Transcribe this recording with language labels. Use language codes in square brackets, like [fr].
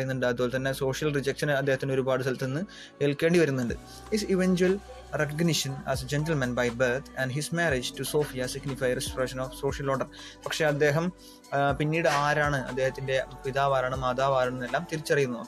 [ml] അതുപോലെ തന്നെ social rejection അദ്ദേഹത്തിന് ഒരുപാട് സ്ഥലത്ത് നിന്ന് ഏൽക്കേണ്ടി വരുന്നുണ്ട്. [en] His eventual recognition as a gentleman by birth and his marriage to Sophia signify restoration of social order. [ml] പക്ഷെ അദ്ദേഹം പിന്നീട് അദ്ദേഹത്തിന്റെ പിതാവ് ആരാണ്, മാതാവ് ആരാണെന്നെല്ലാം തിരിച്ചറിയുന്നു.